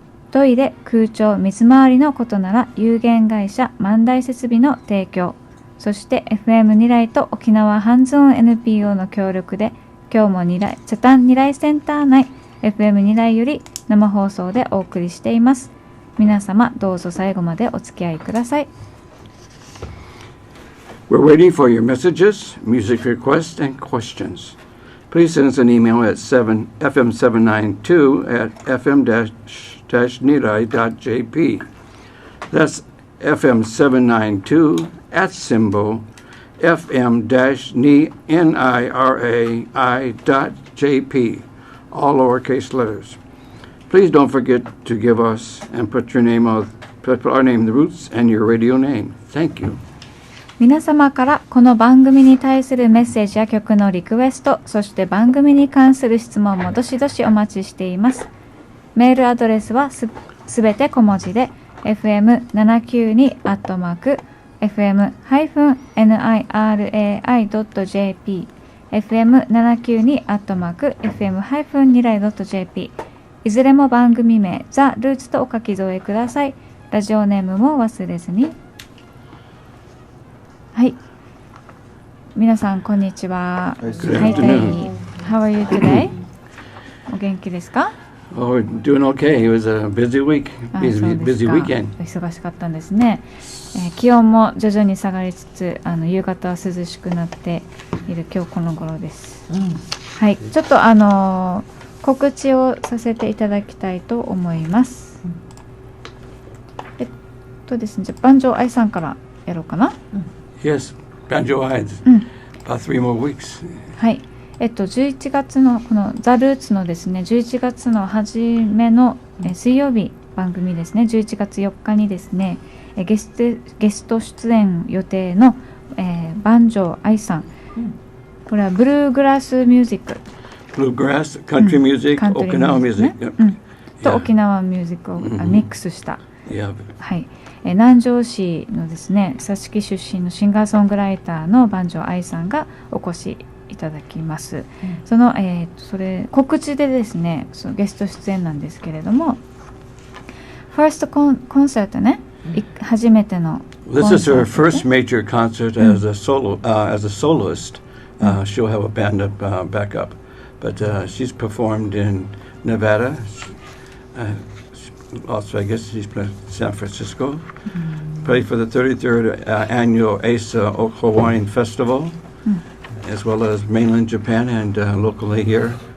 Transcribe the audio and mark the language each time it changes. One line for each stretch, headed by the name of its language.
Japanese: トイレ空調水回りのことなら有限会社万代設備の提供、そして FM ニライと沖縄ハンズオン NPO の協力で今日もチャタンニライセンター内 FM ニライより生放送でお送りしています。皆様どうぞ最後までお付き合いください。
English: We're waiting for your messages, music requests, and questions. Please send us an email at fm792@fm-nirai.jp. That's fm792 at symbol fm-nirai.jp, all lowercase letters. Please don't forget to give us and put our name, The Roots, and your radio name. Thank you.
Japanese: 皆様からこの番組に対するメッセージや曲のリクエスト、そして番組に関する質問もどしどしお待ちしています。メールアドレスはすべて小文字で fm792@fm-nirai.jp fm792@fm-nirai.jp いずれも番組名ザ・ルーツとお書き添えください。ラジオネームも忘れずに。はい。皆さんこんにちは。はい、
English: How are you today?
Japanese: お元気ですか？
English: Oh, doing okay. It was a busy week. Busy weekend.
Japanese: 忙しかったんですね。気温も徐々に下がりつつ、夕方は涼しくなっている今日この頃です。はい。ちょっと告知をさせていただきたいと思います。ですね。じゃあ番長愛さんからやろうかな。
English: Yes, Banjo Eyes. About 3 more weeks.
Japanese: はい。 11月のこのザ・ルーツのですね、11月の初めの水曜日番組ですね、11月4日にですね、ゲスト出演予定の番長愛さん。これはブルーグラスミュージック。
English: Bluegrass, country music, Okinawa music.
Japanese: と沖縄ミュージックをミックスした。
English: Yeah.
Japanese: はい。南城市のですね、佐敷出身のシンガーソングライターの番長愛さんがお越しいただきます。そのそれ告知でですね、そのゲスト出演なんですけれども、ファーストコンサートね、初めての。
English: This is her first major concert as a soloist she'll have a band up backup. But she's performed in Nevada, Las Vegas. She's played San Francisco. Played for the 33rd annual ACE Hawaiian Festival, as well as mainland Japan and locally here.